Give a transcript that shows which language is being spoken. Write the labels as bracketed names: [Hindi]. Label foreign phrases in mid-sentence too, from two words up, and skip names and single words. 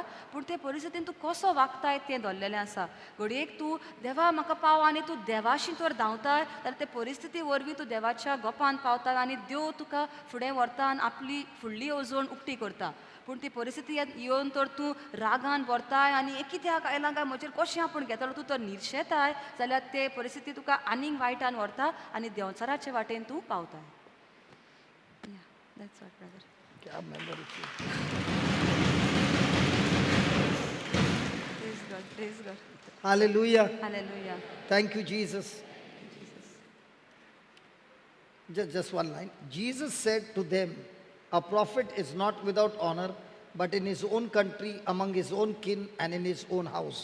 [Konkani] पूण ते परिस्थितीन तूं कसो वागताय तें धरलेलें आसा. घडयेक तूं देवा म्हाका पाव आनी तूं देवाशी तर धांवताय, जाल्यार ते परिस्थिती वरवीं तूं देवाच्या गोपान पावता आनी देव तुका फुडें व्हरता आनी आपली फुडली येवजण उक्ती करता. पूण ती परिस्थिती येवन तर तूं रागान भरताय आनी कित्याक आयलां काय म्हजेर कशें आपूण घेतलो, तूं तर निर्शेताय, जाल्यार ते परिस्थिती तुका आनीक वायटान व्हरता आनी देंवचाराचे वाटेन तूं पावताय. [Hindi] क्या memory थी. [English] Praise God. Hallelujah. Hallelujah. Thank you, Jesus. Just one line. Jesus said to them, a prophet is not without honor, but in his own country, among his own kin, and in his own house.